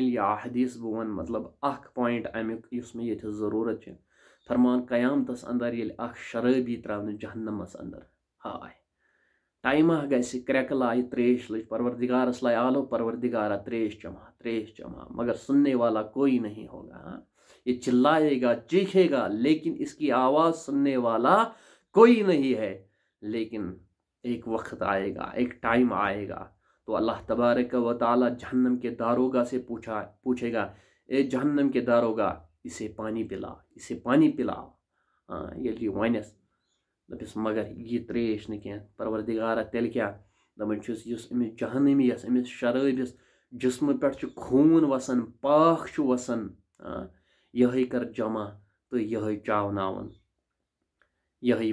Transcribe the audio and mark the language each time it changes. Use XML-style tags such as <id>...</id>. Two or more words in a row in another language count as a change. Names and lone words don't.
<ks>یا حدیث بہٕ وَنہٕ مطلب اکھ پویِنٹ امیُک یُس مےٚ ییٚتہِ ضروٗرت چھِ. فرمان قیامتس اندر ییٚلہِ اکھ شرٲبی تراونہٕ جہنمس اندر، ہاے ٹایمہ گژھِ، کرٛٮ۪کہٕ لایہِ، تریش لٔج، پروردگارس لایہِ آلو، پروردگارا تریش چما، مگر</ks> <ur>سننے والا کوئی نہیں ہوگا. یہ چلائے گا، چیخے گا، لیکن اس کی آواز سننے والا کوئی نہیں ہے. لیکن ایک وقت آئے گا، ایک ٹائم آئے گا تو اللہ تبارک و تعالیٰ جہنم کے داروگا سے پوچھے گا، اے جہنم کے داروگا اسے پانی پلا، اسے پانی پلا.</ur> <ks>ییٚلہِ یہِ وَنٮ۪س دَپٮ۪س مگر یہِ ترٛیش نہٕ کینٛہہ. پروردگارا تیٚلہِ کیٛاہ؟ دَپان چھُس یُس أمِس جہنمی یَس أمِس شرٲبِس جسمہٕ پٮ۪ٹھ چھُ خوٗن وَسان، پاکھ چھُ وَسان، یِہوٚے کر جمع تہٕ یِہوٚے چاوناوُن یِہوٚے.</ks>